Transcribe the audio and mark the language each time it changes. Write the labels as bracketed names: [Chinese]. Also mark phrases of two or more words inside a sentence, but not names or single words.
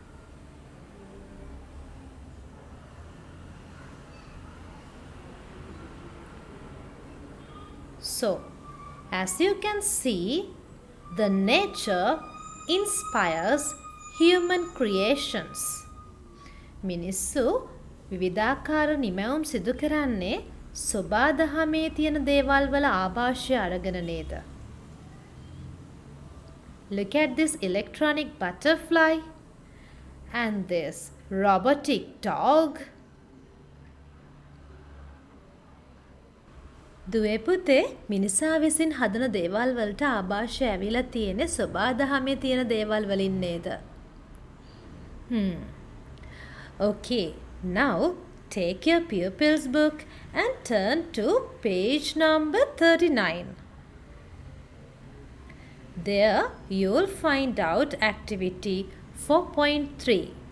[English] So, as you can see, the nature inspires human creations. [Sinhala] මිනිස්සු විවිධාකාර නිමැවුම් සිදු කරන්නේ සබාදහමේ තියෙන දේවල් වල ආభాෂය අරගෙන නේද? [English] Look at this electronic butterfly and this robotic dog. [Sinhala] දුවේ පුතේ මිනිසා විසින් හදන දේවල් වලට ආభాෂය ඇවිල්ලා තියෙන්නේ සබාදහමේ තියෙන දේවල් වලින් නේද? [English] Okay, now take your pupils book and turn to page number 39. There you will find out activity 4.3.